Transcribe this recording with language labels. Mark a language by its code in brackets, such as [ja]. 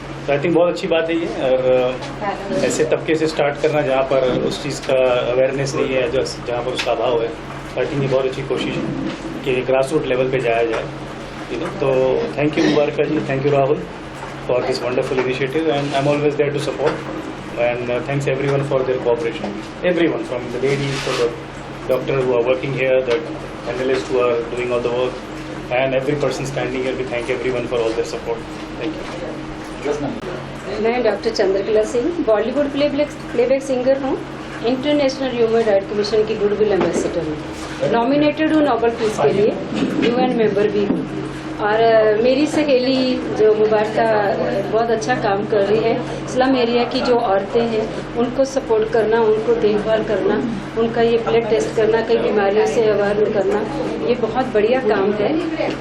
[hi] तो [en] I think [hi] बहुत अच्छी बात है ये, और ऐसे तबके से स्टार्ट करना जहाँ पर उस चीज़ का अवेयरनेस नहीं है, जहाँ पर उसका अभाव है। [en] I think [hi] ये बहुत अच्छी कोशिश है कि ग्रास रूट लेवल पे जाया जाए। [en] तो thank you Mubaraka ji, thank you Rahul for this wonderful initiative, and I am always there to support. And thanks everyone for their cooperation, everyone from the ladies to the doctor who are working here, the analysts who are doing all the work, and every person standing here. We thank everyone for all their support. Thank you. [hi] मैं doctor Chandrakala Singh Bollywood playback singer हूँ, international human right commission की goodwill ambassador हूँ, nominated हूँ Nobel peace के लिए, UN member भी हूँ। और मेरी सहेली जो मुबारका बहुत अच्छा काम कर रही है, स्लम एरिया की जो औरतें हैं उनको सपोर्ट करना, उनको देखभाल करना, उनका ये ब्लड टेस्ट करना, कई बीमारियों से अवेयर करना, ये बहुत बढ़िया काम है।